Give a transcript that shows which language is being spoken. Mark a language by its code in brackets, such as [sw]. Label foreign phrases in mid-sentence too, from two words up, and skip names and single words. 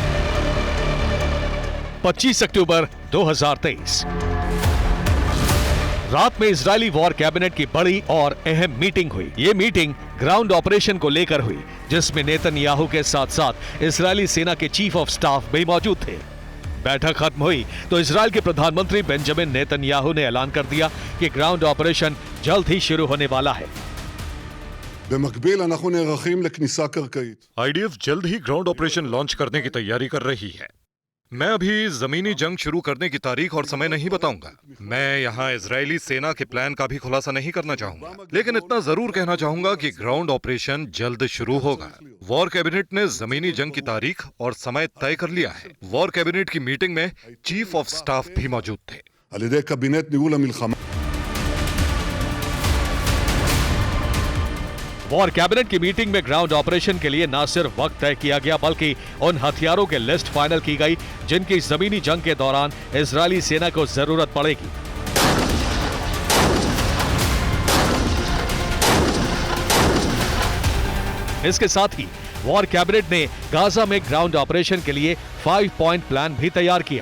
[hi] 25 अक्टूबर 2023 रात में इजरायली वॉर कैबिनेट की बड़ी और अहम मीटिंग हुई। ये मीटिंग ग्राउंड ऑपरेशन को लेकर हुई, जिसमें नेतन्याहू के साथ साथ इजरायली सेना के चीफ ऑफ स्टाफ भी मौजूद थे। बैठक खत्म हुई तो इजरायल के प्रधानमंत्री बेंजामिन नेतन्याहू ने ऐलान कर दिया कि ग्राउंड ऑपरेशन जल्द ही शुरू होने वाला है। [he] במקביל אנחנו נערכים לכניסה קרקעית। [hi] आईडीएफ जल्द ही ग्राउंड ऑपरेशन लॉन्च करने की तैयारी कर रही है। मैं अभी जमीनी जंग शुरू करने की तारीख और समय नहीं बताऊंगा। मैं यहाँ इजरायली सेना के प्लान का भी खुलासा नहीं करना चाहूंगा, लेकिन इतना जरूर कहना चाहूंगा कि ग्राउंड ऑपरेशन जल्द शुरू होगा। वॉर कैबिनेट ने जमीनी जंग की तारीख और समय तय कर लिया है। वॉर कैबिनेट की मीटिंग में चीफ ऑफ स्टाफ भी मौजूद थे। [he] על ידי קבינט ניהול המלחמה। [hi] वॉर कैबिनेट की मीटिंग में ग्राउंड ऑपरेशन के लिए न सिर्फ वक्त तय किया गया, बल्कि उन हथियारों की लिस्ट फाइनल की गई जिनकी जमीनी जंग के दौरान इजरायली सेना को जरूरत पड़ेगी। इसके साथ ही वॉर कैबिनेट ने गाजा में ग्राउंड ऑपरेशन के लिए 5 पॉइंट प्लान भी तैयार किया।